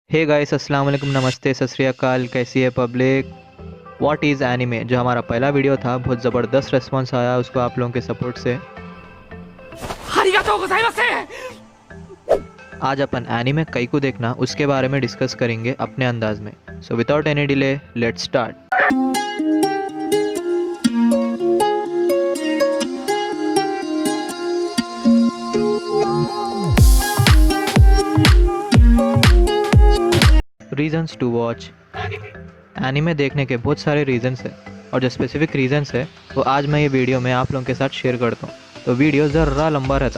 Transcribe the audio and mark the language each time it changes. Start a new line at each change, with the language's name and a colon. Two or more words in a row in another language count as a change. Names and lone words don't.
English: hey guys,
Arabic: السلام عليكم,
Hindi: नमस्ते,
Punjabi: ਸਤ ਸ੍ਰੀ ਅਕਾਲ।
Hindi: कैसी है पब्लिक?
English: what is anime,
Hindi: जो हमारा पहला वीडियो था, बहुत ज़बरदस्त रिस्पांस आया उसको आप लोगों के सपोर्ट से।
Japanese: ありがとうございます。
Hindi: आज अपन एनिमे कई को देखना उसके बारे में डिस्कस करेंगे अपने अंदाज में।
English: so without any delay let's start. Reasons to watch anime
Hindi: देखने के बहुत सारे रीजंस है, और जो
English: specific reasons
Hindi: है वो आज मैं ये वीडियो में आप लोगों के साथ शेयर करता हूँ, तो वीडियो ज़रा लंबा रहता।